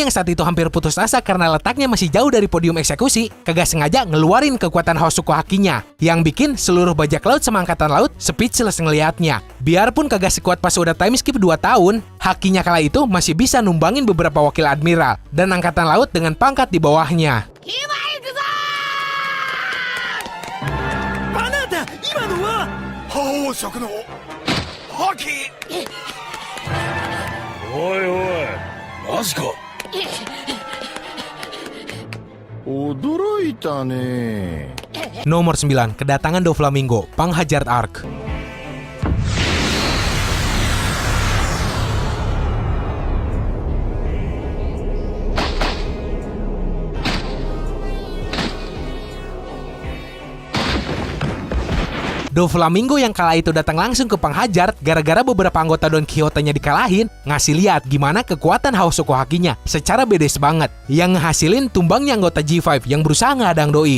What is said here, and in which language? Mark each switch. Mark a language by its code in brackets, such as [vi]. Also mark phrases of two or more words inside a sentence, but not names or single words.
[id] yang saat itu hampir putus asa karena letaknya masih jauh dari podium eksekusi, kagak sengaja ngeluarin kekuatan Hosoku Hakinya, yang bikin seluruh bajak laut sama angkatan laut speechless ngelihatnya. Biarpun kagak sekuat pas udah [en] time skip [id] 2 tahun, Hakinya kala itu masih bisa numbangin beberapa wakil admiral dan angkatan laut dengan pangkat di bawahnya. [ja] おいおいマジか。驚いたね。 [id] Nomor 9, kedatangan Doflamingo, Panghajar Arc. Doflamingo yang kala itu datang langsung ke Panghajar gara-gara beberapa anggota Don Quixote-nya dikalahin, ngasih lihat gimana kekuatan Hosoku Hakinya secara bedes banget, yang ngehasilin tumbangnya anggota G5 yang berusaha ngadang Doi.